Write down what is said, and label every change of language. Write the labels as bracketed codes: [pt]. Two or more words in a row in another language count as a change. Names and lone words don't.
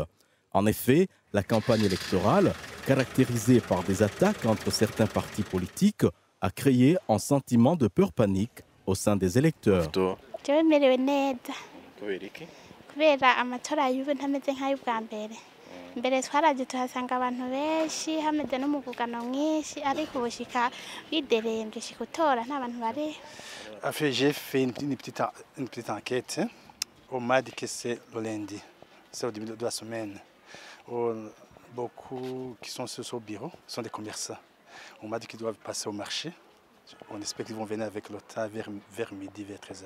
[fr] En effet, la campagne électorale, caractérisée par des attaques entre certains partis politiques, a créé un sentiment de peur panique au sein des électeurs. [rn] kubera amatora y'ubu ntameze nk'ay'ubwa mbere. Mbere twaraje tuhasanga abantu benshi hameze n'umugugano mwinshi ariko ubushika biderembye shikutora nta bantu bari. [fr] J'ai fait une petite enquête. On m'a dit que c'est le lundi, c'est au début de la semaine. Beaucoup qui sont sur ce bureau sont des commerçants. On m'a dit qu'ils doivent passer au marché. On espère qu'ils vont venir avec le tas vers midi, vers 13h.